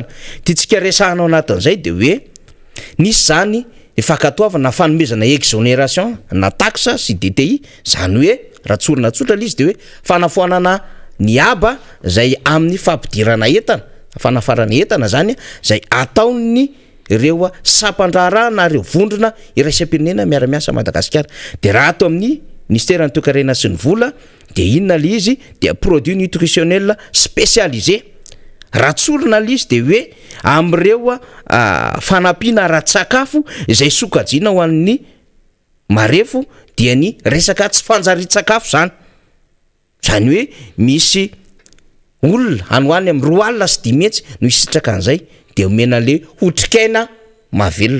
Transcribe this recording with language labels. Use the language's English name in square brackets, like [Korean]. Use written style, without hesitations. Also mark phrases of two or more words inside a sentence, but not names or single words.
[Malagasy] Tiantsika resahana ao anatin'izay de hoe nisy zany fakatoavana na fanomezana exonération na taxe sy DTI zany hoe raha tsorina tsotra izy de hoe fanafoanana ny aba zay amin'ny fampidirana entana fanafarana entana zany zay ataon'ny ireo sampandrarana ireo vondrona iraisam-pirenena miara-miasa Madagasikara. De raha ato amin'ny ministère ny toe-karena sy ny vola de inona le izy de [French] produits nutritionnels spécialisés. [Malagasy] Raha tsorina le izy de hoe am'ireo fanampiana ara-tsakafo izay sokajiana ho an'ny marefo dia ny resaka tsy fanjari-tsakafo zany. Zany hoe misy olona anoany amin'ny 2 alina sy 10 metsy no isitraka an'izay de omena le otrikaina mavelona.